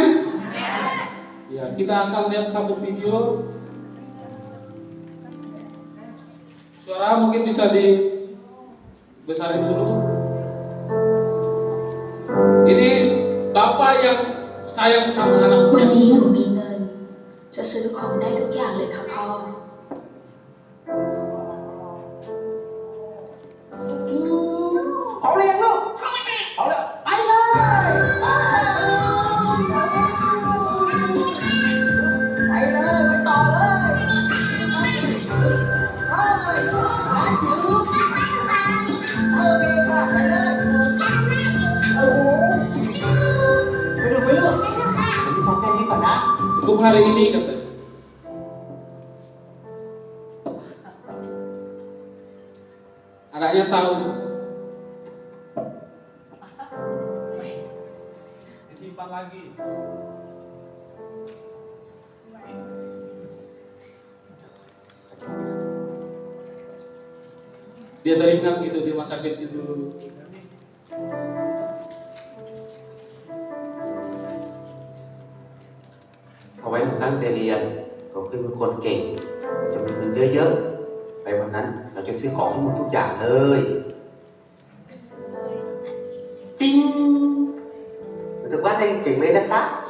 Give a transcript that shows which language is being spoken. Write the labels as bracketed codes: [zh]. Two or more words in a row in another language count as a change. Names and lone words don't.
[id] Ya, kita akan lihat satu video. Suara mungkin bisa dibesarin dulu. Ini Bapak yang sayang sama วัน anaknya. [th] นี้หนูมีเงิน จะซื้อของได้ทุกอย่างเลยค่ะพ่อ เอาเลยยังลูกเอาเลยไปเลยไปเลยไปต่อเลยโอเคค่ะไปเลยโอ้โหไปดูไปลูกผมจะทำแค่นี้ก่อนนะ [id] Cukup hari ini katanya. Anaknya tahu. Disimpan lagi. Dia teringat gitu di masa kecil dulu. [th] เอาไว้หนูตั้งใจเรียนโตขึ้นเป็นคนเก่งจะมีเงินเยอะๆ ไปวันนั้นเราจะซื้อของให้หมดทุกอย่างเลยติ้งหนูจะว่าได้เก่งเลยนะคะ